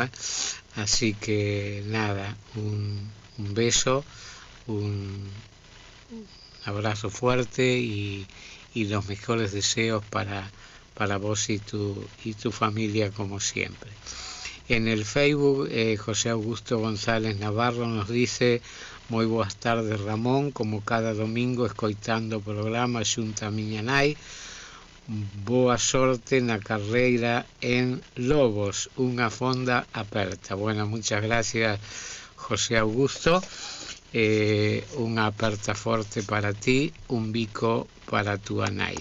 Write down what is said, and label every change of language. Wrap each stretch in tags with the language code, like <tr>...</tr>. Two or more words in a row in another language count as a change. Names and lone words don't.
<es>Así que nada, un beso, un abrazo fuerte y los mejores deseos para vos y tu familia, como siempre. En el Facebook, José Augusto González Navarro nos dice: muy buenas tardes, Ramón, como cada domingo</es> <gl>escoitando o programa xunto a miña nai, boa sorte na carreira en Lobos, unha fonda aperta.</gl> <es>Bueno, muchas gracias,</es> <gl>José Augusto, unha aperta forte para ti, un bico para tu nai.</gl>